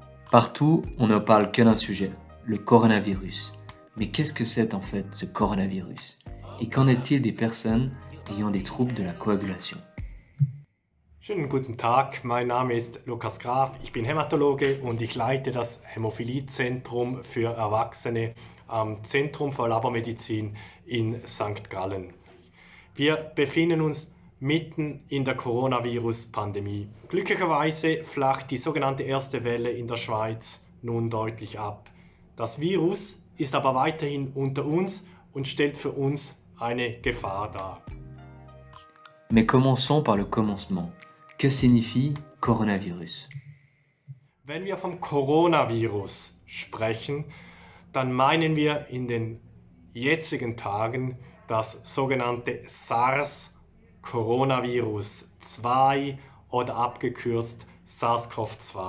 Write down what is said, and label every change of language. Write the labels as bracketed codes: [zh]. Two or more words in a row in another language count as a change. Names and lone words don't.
[fr] Partout, on ne parle que d'un sujet, le coronavirus. Mais qu'est-ce que c'est en fait ce coronavirus? Et qu'en est-il des personnes ayant des troubles de la coagulation? [de] Schönen guten Tag, mein Name ist Lukas Graf, ich bin Hämatologe und ich leite das Hämophiliezentrum für Erwachsene am Zentrum für Labormedizin in St. Gallen. Wir befinden uns mitten in der Coronavirus-Pandemie. Glücklicherweise flacht die sogenannte erste Welle in der Schweiz nun deutlich ab. Das Virus ist aber weiterhin unter uns und stellt für uns eine Gefahr dar. [fr] Mais commençons par le commencement. Que signifie coronavirus? [de] Wenn wir vom Coronavirus sprechen, dann meinen wir in den jetzigen Tagen das sogenannte SARS-Coronavirus 2 oder abgekürzt SARS-CoV-2.